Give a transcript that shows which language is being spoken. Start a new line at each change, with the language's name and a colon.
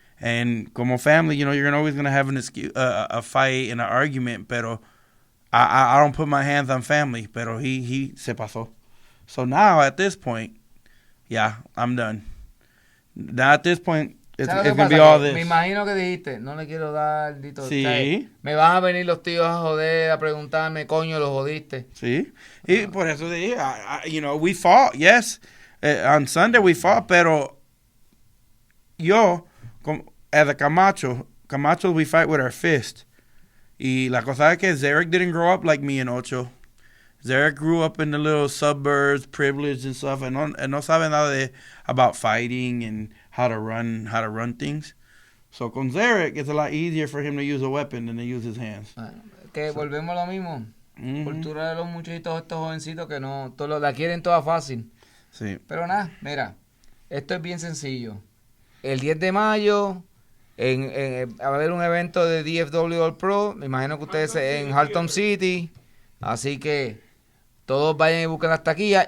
English: And
Spanish: como
English: family, you're always going to have a fight and an argument,
Spanish: pero
English: I don't put my hands on family,
Spanish: pero
English: he
Spanish: se pasó.
English: So now, at this point, yeah, I'm done. Now, at this point, it's going to be all this.
Spanish: Me imagino que dijiste, no le quiero dar dito. Sí. ¿Sabes? Me van a venir los tíos a joder, a preguntarme, coño, lo jodiste. Sí. Y por eso dije,
English: we fought, yes. On Sunday we fought,
Spanish: pero yo,
English: as a Camacho, we fight with our fist.
Spanish: Y la cosa es que
English: Zarek didn't grow up like me and Ocho. Zarek grew up in the little suburbs, privileged and stuff, and
Spanish: no sabe nada
English: about fighting and how to run things. So
Spanish: con
English: Zarek, it's a lot easier for him to use a weapon than to use his hands.
Spanish: Que volvemos a lo mismo. Mhm. Cultura de los muchachitos, estos jovencitos que no, la quieren toda fácil. Sí. Pero nada, mira, esto es bien sencillo. El 10 de mayo va a haber un evento de DFW All Pro. Me imagino que ustedes en Halton City. Así que todos vayan y busquen las taquillas.